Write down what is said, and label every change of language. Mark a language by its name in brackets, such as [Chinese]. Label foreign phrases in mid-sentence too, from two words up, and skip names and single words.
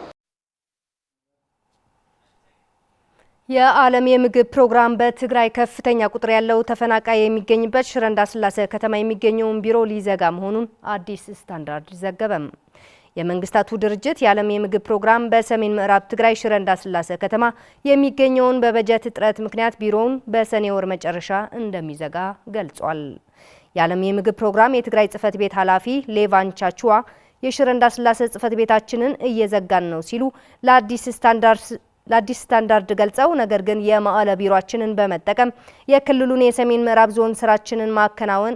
[Amharic] የዓለም የምግብ ፕሮግራም በትግራይ ከፍተኛ ቁጥር ያለው ተፈናቃይ የሚገኝበት ሽረ እንዳስላሴ ከተማ የሚገኘውን ቢሮ ሊዘጋ መሆኑን አዲስ ስታንዳርድ ዘገበም። የመንግስታቱ ድርጅት የዓለም የምግብ ፕሮግራም በሰሜን ምዕራብ ትግራይ ሽረ እንዳስላሴ ከተማ የሚገኘውን በበጀት እጥረት ምክንያት ቢሮውን በሰኔ ወር መጨረሻ እንደሚዘጋ ገልጿል። የዓለም የምግብ ፕሮግራም የትግራይ ጽህፈት ቤት ኃላፊ ሌቫን ቻቹዋ የሽረ እንዳስላሴ ጽህፈት ቤታችንን እየዘጋን ነው ሲሉ ለአዲስ ስታንዳርድ ገልጸው ነገር ግን የመቀለ ቢሮአችንን በመጠቀም የክልሉን የሰሜን ምዕራብ ዞን ስራችንን ማከናወን